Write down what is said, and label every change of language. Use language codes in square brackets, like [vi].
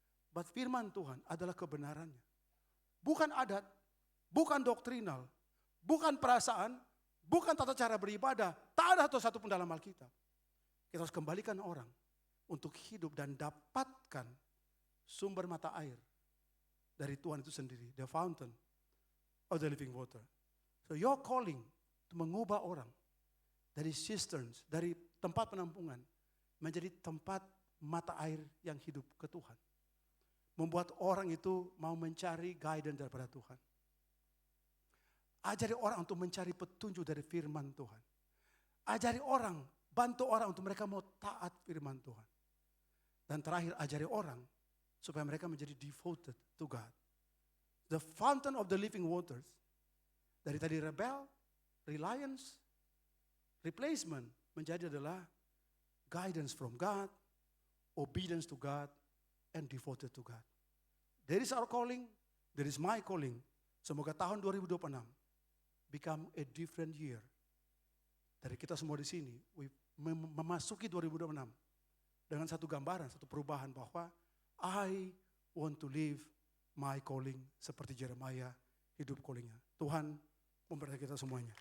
[id] But firman Tuhan adalah kebenarannya. Bukan adat, bukan doktrinal, bukan perasaan, bukan tata cara beribadah. Tak ada satu pun dalam Alkitab. Kita harus kembalikan orang untuk hidup dan dapatkan sumber mata air dari Tuhan itu sendiri. [en] The fountain of the living water. [id] So [en] your calling to [id] mengubah orang dari cisterns, dari tempat penampungan menjadi tempat mata air yang hidup ke Tuhan. Membuat orang itu mau mencari guidance daripada Tuhan. Ajari orang untuk mencari petunjuk dari firman Tuhan. Ajari orang, bantu orang untuk mereka mau taat firman Tuhan. Dan terakhir ajari orang supaya mereka menjadi [en] devoted to God. The fountain of the living waters. [id] Dari tadi [en] rebel, reliance, replacement [id] menjadi adalah [en] guidance from God, obedience to God, and devoted to God. There is our calling, there is my calling. [id] Semoga tahun [en] 2026 become a different year. [id] Dari kita semua di sini, memasuki 2026 dengan satu gambaran, satu perubahan bahwa [en] I want to live my calling [id] seperti Yeremia hidup callingnya. Tuhan memberkati kita semuanya.